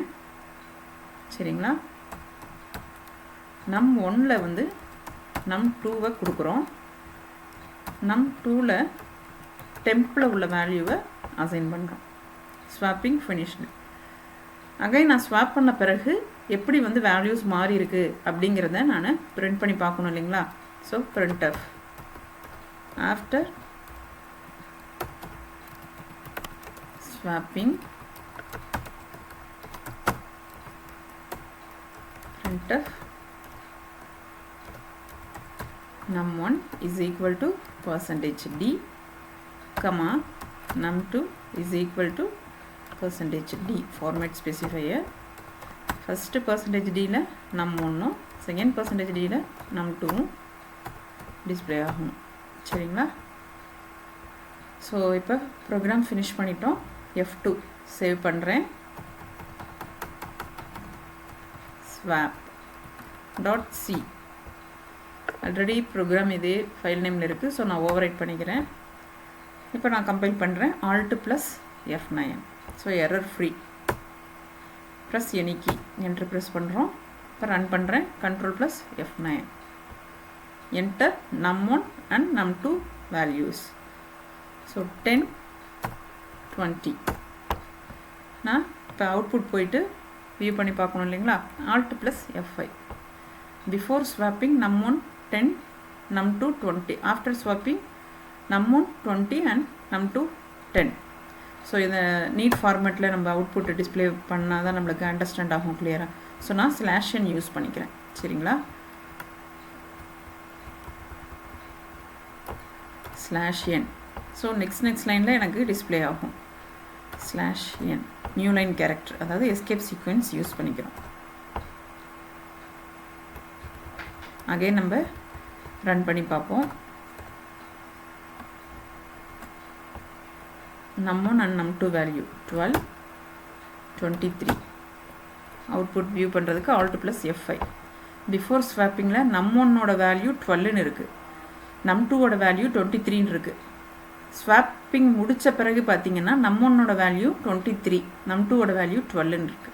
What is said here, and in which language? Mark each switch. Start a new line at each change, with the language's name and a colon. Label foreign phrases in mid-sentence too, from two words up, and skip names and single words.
Tamil: சரிங்களா? num1ல வந்து num2வை கொடுக்குறோம். num2ல டெம்பில் உள்ள வேல்யூவை அசைன் பண்ணுறோம்.
English: swapping finished.
Tamil: அகைன் நான் ஸ்வாப் பண்ண பிறகு எப்படி வந்து வேல்யூஸ் மாறி இருக்கு அப்படிங்கிறத நான் பிரிண்ட் பண்ணி பார்க்கணும் இல்லைங்களா?
English: ஸோ printf ஆஃப்டர் swapping printf num1 is equal to %D comma num2 is equal to %D format specifier.
Tamil: first %Dல num1 second %Dல num2 டிஸ்பிளே ஆகும். சரிங்களா. ஸோ இப்போ
English: program finish
Tamil: பண்ணிட்டோம். F2 சேவ் பண்ணுறேன். swap.c
English: already program
Tamil: இதே
English: file nameil
Tamil: இருக்குது. ஸோ நான்
English: over write
Tamil: பண்ணிக்கிறேன். இப்போ நான் கம்பைல் பண்ணுறேன்.
English: Alt + F9. so error free. plus any key entru press பண்ணுறோம்.
Tamil: இப்போ ரன் பண்ணுறேன்.
English: Ctrl + F9. என்டர் num1 and num2 values. ஸோ 10, 20.
Tamil: நான் இப்போ அவுட்புட் போயிட்டு வியூ பண்ணி பார்க்கணும் இல்லைங்களா.
English: Alt + F5. Before swapping num1 10, num2 20. After swapping num1 20 and num2 10.
Tamil: ஸோ இந்த
English: neat formatil
Tamil: நம்ம அவுட்புட் டிஸ்பிளே பண்ணால் தான் நம்மளுக்கு அண்டர்ஸ்டாண்ட் ஆகும் கிளியராக. ஸோ நான் /n யூஸ் பண்ணிக்கிறேன். சரிங்களா. /n. ஸோ
English: next lineil
Tamil: எனக்கு டிஸ்பிளே ஆகும். /n
English: new line character,
Tamil: அதாவது
English: escape sequence use
Tamil: பண்ணிக்கிறோம். அகைன் நம்ம ரன் பண்ணி பார்ப்போம்.
English: num1 and num2 வேல்யூ 12, 23. output view
Tamil: பண்ணுறதுக்கு Alt + F5.
English: before swappingil
Tamil: num1ஓட வேல்யூ 12ன்னு இருக்குது, num2ஓட வேல்யூ 23ன்னு இருக்குது. ஸ்வாப்பிங் முடித்த பிறகு பார்த்தீங்கன்னா num1ஓட வேல்யூ 23, num2ஓட வேல்யூ 12ன்னு இருக்குது.